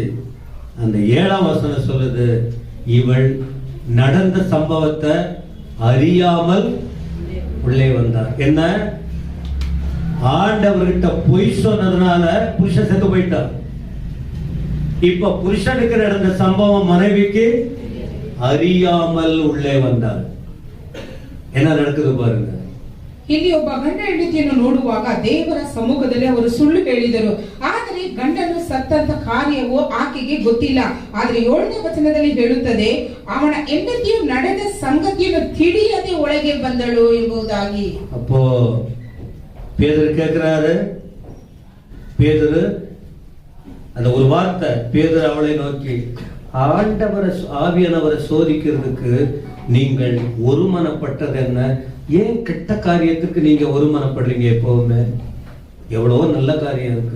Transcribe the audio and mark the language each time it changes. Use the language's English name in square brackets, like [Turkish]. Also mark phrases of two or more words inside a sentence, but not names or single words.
[Tamil] அந்த 7ஆம் வசனம் சொல்லுது, இவள் நடந்த சம்பவத்தை அறியாமல் உள்ளே வந்தார். என்ன? ஆண்டவர்கிட்ட பொய் சொன்னதுனால புருஷன் செத்து போயிட்டார். இப்ப புருஷனுக்கு நடந்த சம்பவம் மனைவிக்கு அறியாமல் உள்ளே வந்தார். என்ன நடக்குது பாருங்க. [Kannada] ಇಲ್ಲಿ ಒಬ್ಬ ಗಂಡ ಹೆಂಡತಿಯನ್ನು ನೋಡುವಾಗ ದೇವರ ಸಮ್ಮುಖದಲ್ಲಿ ಅವರು ಸುಳ್ಳು ಹೇಳಿದರು. ಆದರೆ ಗಂಡನು ಸತ್ತಂತ ಕಾರ್ಯವು ಆಕೆಗೆ ಗೊತ್ತಿಲ್ಲ. ಆದ್ರೆ 7ನೇ ವಚನದಲ್ಲಿ ಹೇಳುತ್ತದೆ, ಅವನ ಹೆಂಡತಿಯು ನಡೆದ ಸಂಗತಿಯನ್ನು ತಿಳಿಯದೆ ಒಳಗೆ ಬಂದಳು ಎಂಬುದಾಗಿ. [Tamil] அப்போ பேதுரு கேட்கிறாரு. பேதுரு அந்த ஒரு வார்த்தை, பேதுரு அவளை நோக்கி, ஆண்டவரை ஆவியானவரை சோதிக்கிறதுக்கு நீங்கள் ஒருமனப்பட்டது என்ன? ஏன் கெட்ட காரியத்துக்கு நீங்க ஒருமனப்படுறீங்க? எப்பவுமே எவ்வளவோ நல்ல காரியம் இருக்கு.